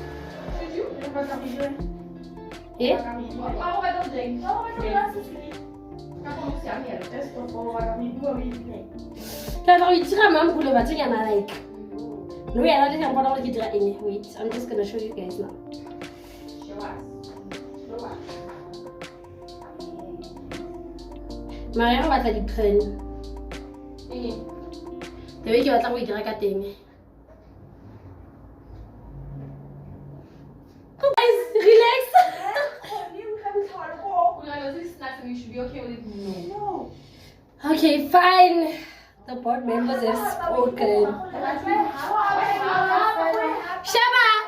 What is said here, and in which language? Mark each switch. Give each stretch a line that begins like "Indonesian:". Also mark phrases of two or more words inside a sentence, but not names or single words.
English: Yeah? Wait, I'm just gonna show you guys now.
Southern Sotho: Maria va tla di pen.
English: The way you are
Southern Sotho: dira ka teng.
English: Guys, so you should be okay with it. No. Okay, fine. The board members have spoken. Shaba!